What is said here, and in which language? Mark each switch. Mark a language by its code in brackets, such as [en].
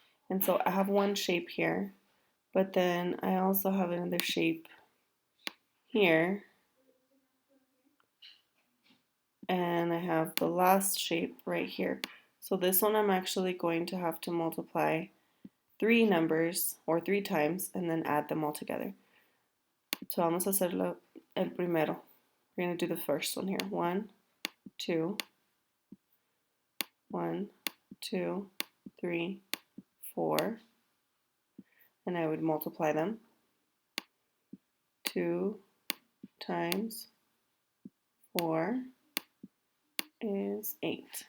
[en] And so I have one shape here, but then I also have another shape here. And I have the last shape right here. So this one I'm actually going to have to multiply 3 numbers or 3 times and then add them all together. [es] So vamos a hacerlo el primero. [en] We're going to do the first one here. 1, 2, 1, 2, 3, 4. And I would multiply them. 2 times 4 is 8.